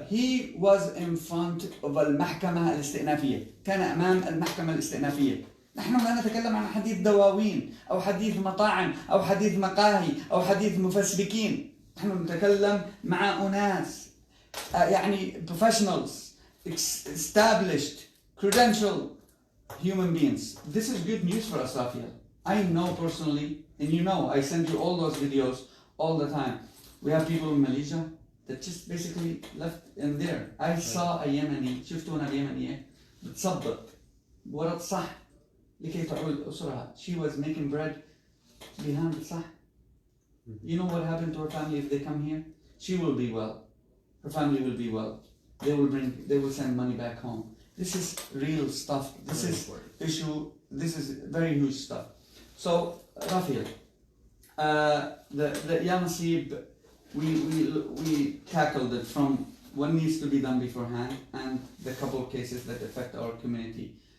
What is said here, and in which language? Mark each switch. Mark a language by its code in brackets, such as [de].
[en] He was in front of [ar] المحكمة الاستئنافية، كان أمام المحكمة الاستئنافية. نحن لا نتكلم عن حديث دواوين أو حديث مطاعم أو حديث مقاهي أو حديث مفسبكين، نحن نتكلم مع أناس يعني [en] professionals, established, credentialed human beings. This is good news for us, Rafia. I know personally, and you know, I send you all those videos all the time. We have people in Malaysia that just basically left in there. I saw a Yemeni, [ar] شفتوا هنا اليمنية بتصبط ورد صح لكي تعول أسرها. [en] She was making bread behind the [ar] صح. [en] You know what happened to her family if they come here? She will be well. Her family will be well. They will send money back home. This is real stuff. This is issue. This is very huge stuff. So, Rafil, the Yanasib, we tackled it from what needs to be done beforehand and the couple of cases that affect our community.